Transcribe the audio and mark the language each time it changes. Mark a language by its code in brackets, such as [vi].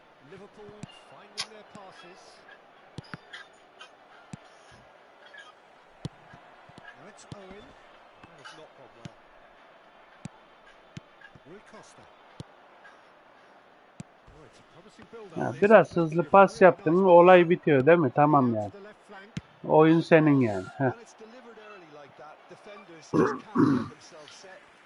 [en] Liverpool finding their passes. Now it's Owen. That has not gone well. Rui Costa. Oh, it's a promising build-up. [tr] Ya biraz hızlı pas yaptın mı olay bitiyor değil mi? Tamam yani. [en] To the left flank. [tr] Oyun senin yani. Heh. [en] When it's delivered early like that, defenders just can't get themselves set.